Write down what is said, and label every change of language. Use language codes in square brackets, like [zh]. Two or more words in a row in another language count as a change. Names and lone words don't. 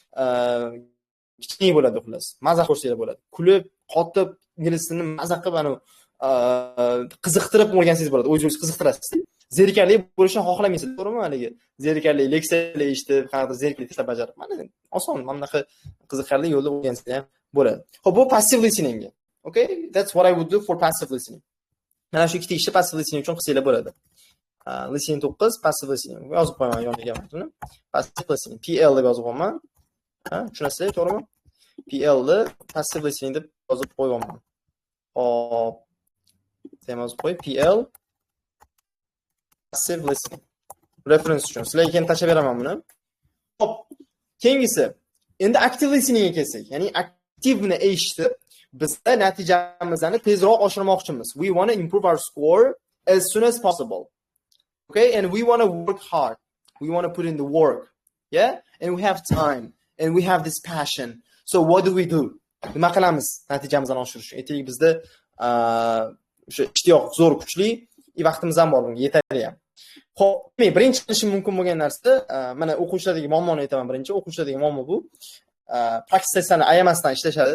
[uz] Kichkina bo'ladi xullas. Mazza ko'rsanglar bo'ladi. Kulib, qotib, ingliz tilini mazza qilib ana qiziqtirib o'rgansangiz bo'ladi. O'zingiz qiziqtirasiz. Zerikarli bo'lishni xohlamaysiz, to'g'rimi haligi? Zerikarli leksiyalar eshitib, qanaqadir zerikarli tezlab bajarib. Mana oson, mana bunaqa qiziqarli yo'lda o'rgansangiz ham bo'ladi. Xo'p, bu [en] passive listening. [uz] Okay? [en] That's what I would do for passive listening. [uz] Mana shu ikkita ishni [en] passive listening [uz] uchun qilsanglar bo'ladi. [en] Listening 9, passive listening. [uz] Yozib qo'yaman yoniga buni. [en] Passive listening, [uz] PL deb yozib qo'yaman. Tushunasizlar, to'g'rimi? PL ni [en] passive listening [uz] deb yozib qo'yaman. Hop. Yozib qo'y, [en] PL passive listening. [uz] Reference uchun. Sizlarga keyin tashlab beraman buni. Hop. Keyingisi, endi [en] active listening [uz] ga kelsak, ya'ni aktivni eshitib, bizda natijamizni tezroq oshirmoqchimiz. [en] We want to improve our score as soon as possible. Okay? And we want to work hard. We want to put in the work. Yeah? And we have time. And we have this passion. So what do we do? [uz] Nima qilamiz natijamizni oshirish uchun? Aytaylik bizda o'sha ishtiyoq zo'r kuchli, vaqtimiz ham bor bunga, yetadi ham. Xo'p, birinchi qilishim mumkin bo'lgan narsa, mana o'quvchilardagi muammoni aytaman birinchi. O'quvchilardagi muammo bu. Praktik testlarni ayamasdan ishlashadi.